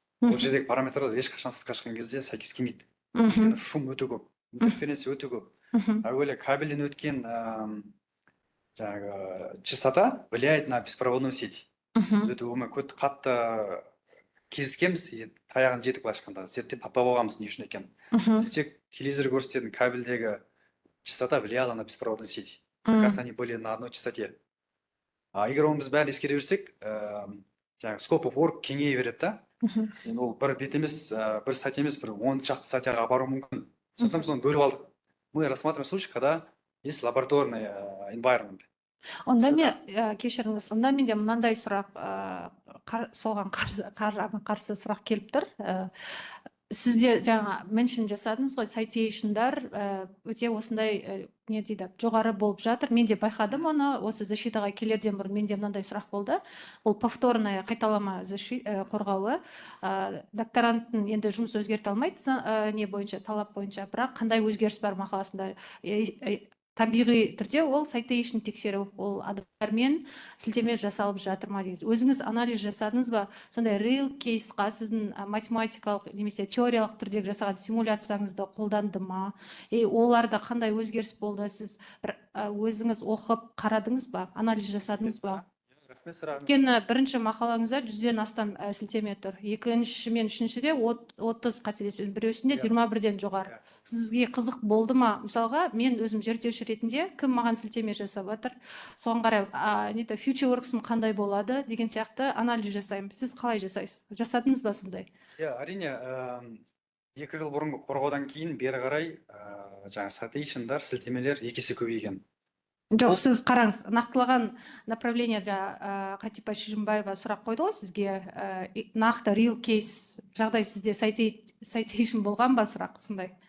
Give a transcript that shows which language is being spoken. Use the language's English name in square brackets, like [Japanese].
[Kazakh] Ол жердегі параметрлер ешқашан сыртқа шыққан кезде сәйкес келмейді. Өйткені шум өте көп, интерференция өте көп. Әуелі кабельден өткен жаңағы [Russian] частота влияет на беспроводную сеть. [Kazakh] Біз өте оңай қатты кезікеміз, таяғын жетіп былайша айтқанда зерттеп таппай болғанбыз не үшін екенін. Сөйтсек телевизор көрсететін кабельдегі [Russian] частота влияла на беспроводную сеть. Как раз они были на одной частоте. [Kazakh] Егер оны біз бәрін ескере берсек, жаңағы [English] scope of work [Kazakh] кеңейе береді да. Енді ол бір бет емес, бір статья емес, бір 10 шақты статьяға баруы мүмкін. Сондықтан біз оны бөліп алдық. [Russian] Мы рассматриваем случай, когда есть лабораторный environment. [Kazakh] Онда мен кешіріңіз, онда менде мынандай сұрақ, соған қарсы сұрақ келіп тұр. Сізде жаңа меншін жасадыңыз ғой, citationдар өте осындай не дейді, жоғары болып жатыр. Мен де байқадым оны, осы защитаға келерден бұрын менде мынандай сұрақ болды. Ол повторная қайталама қорғауы. Докторанттың енді жұмыс өзгерте алмайды, не бойынша, талап бойынша, бірақ қандай өзгеріс бар мақаласында. Табиғи түрде ол citation тексеру, ол адамдармен сілтеме жасалып жатыр ма дейсіз. Өзіңіз анализ жасадыңыз ба? Сондай real кейсқа сіздің математикалық немесе теориялық түрдегі жасаған симуляцияңызды қолданды ма? Оларда қандай өзгеріс болды? Сіз өзіңіз оқып қарадыңыз ба? Анализ жасадыңыз ба? Өйткені бірінші мақалаңызда 100-ден астам сілтеме тұр. Екінші мен үшіншіде 30 қателеспен, біреусінде 21-ден жоғары. Сізге қызық болды ма? Мысалға, мен өзім зерттеуші ретінде кім маған сілтеме жасап жатыр? Соған қарай, future works'ым қандай болады деген сияқты анализ жасаймын. Сіз қалай жасайсыз? Жасадыңыз ба сондай? Әрине, 2 жыл бұрын қорғаудан кейін бері қарай жаңа citationдар, сілтемелер 2 есе көбейген. Жоқ, сіз қараңыз, нақтылаған направленияда Қатипа Шижімбаева сұрақ қойды ғой сізге, нақты real case жағдай сізде citation болған ба сұрақ, сондай?